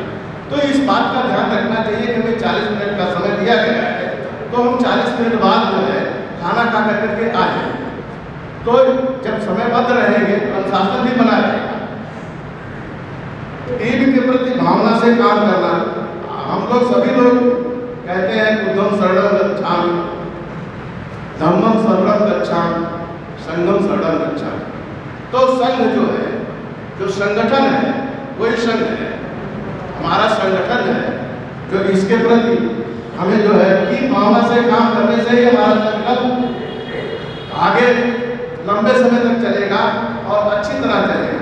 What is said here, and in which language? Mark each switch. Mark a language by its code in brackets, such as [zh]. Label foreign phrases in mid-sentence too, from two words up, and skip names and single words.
[hi] तो इस बात का ध्यान रखना चाहिए कि हमें 40 मिनट का समय दिया गया है, तो हम 40 मिनट बाद जो है खाना खा करके आ जाएंगे। तो जब समयबद्ध रहेंगे तो अनुशासन भी बना रहेगा। टीम के प्रति भावना से काम करना, हम लोग सभी लोग कहते हैं [pi] बुद्धम शरणम गच्छामि, धम्मम शरणम गच्छामि, संघम शरणम गच्छामि। [hi] तो संघ जो है, जो संगठन है, वही संघ है, हमारा संगठन है, जो इसके प्रति हमें जो है कि भावना से काम करने से ही हमारा संगठन आगे लंबे समय तक चलेगा और अच्छी तरह चलेगा।